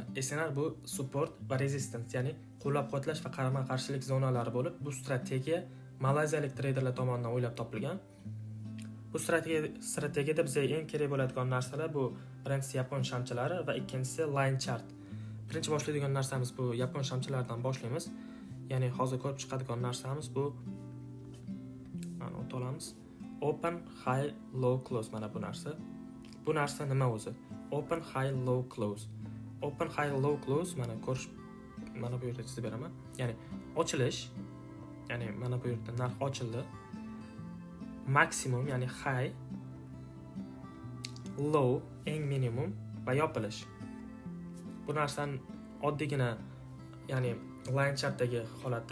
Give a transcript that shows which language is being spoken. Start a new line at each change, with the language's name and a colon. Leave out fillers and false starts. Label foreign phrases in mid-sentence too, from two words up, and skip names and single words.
Uzbek: SNR bu support va resistance, ya'ni qo'llab-quvvatlash va qarama-qarshilik zonalari bo'lib, bu strategiya malayziyalik treyderlar tomonidan o'ylab topilgan. Bu strategiyada bizga eng kerak bo'ladigan narsalar bu birinchisi yapon shamchilari va ikkinchisi
English: line chart.
Uzbek: Birinchi boshlaydigan narsamiz bu yapon shamchilaridan boshlaymiz. Ya'ni hozir ko'rib chiqadigan narsamiz bu mana o'tolamiz.
English: Open, high, low, close
Uzbek: mana bu narsa. Bu narsa nima o'zi?
English: Open, high, low, close. Open, high, low, close
Uzbek: mana ko'rish mana bu yerda chizib beraman. Ya'ni ochilish, ya'ni mana bu yerda narx ochildi. Maksimum ya'ni
English: high, low
Uzbek: eng minimum va yopilish. Bu narsani oddiygina ya'ni
English: line chartdagi
Uzbek: holati.